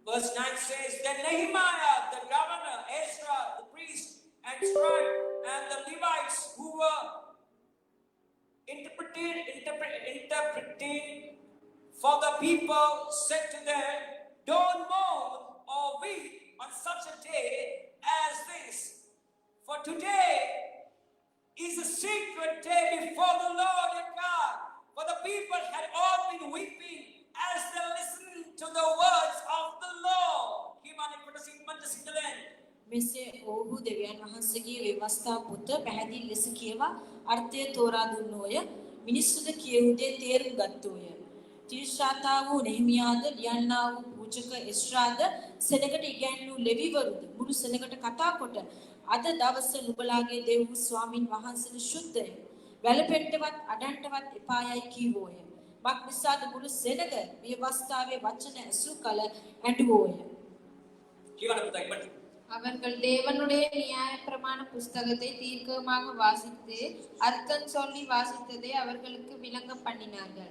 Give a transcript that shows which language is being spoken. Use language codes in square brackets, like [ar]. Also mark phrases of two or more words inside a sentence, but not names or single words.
[en] Verse 9 says, Then Nehemiah, the governor, Ezra, the priest, and scribe, and the Levites who were interpreting for the people said to them, Don't mourn or weep on such a day as this, for today is a secret day before the Lord your God. For the people had all been weeping as they listened to the words of the Lord. [si] මෙසේ ඔහු දෙවියන් වහන්සේගේ ව්‍යවස්ථා පොත පැහැදිලි ලෙස කියවා අර්ථය තෝරා දුන්නෝය. මිනිස්සුද කියවුදේ තේරුම් ගත්තෝය. තිර්ෂාතා වූ නෙහිමියාද ලියන්නා වූ පූජක එස්රාද සෙනගට ඉගැන්වූ ලෙවිවරුද මුළු සෙනගට කතා කොට අද දවස නුඹලාගේ දෙව් වූ ස්වාමින් වහන්සේට ශුද්ධය. වැළපෙන්නවත් අඩන්ටවත් එපායයි කීවෝය. මක් නිසාද මුළු සෙනග ව්‍යවස්ථාවේ වචන ඇසූ කල ඇඬුවෝය. [ta] அவர்கள் தேவனுடைய நியாய பிரமாண புஸ்தகத்தை தீர்க்கமாக வாசித்து அர்த்தம் சொல்லி வாசித்ததை அவர்களுக்கு விளங்க பண்ணினார்கள்.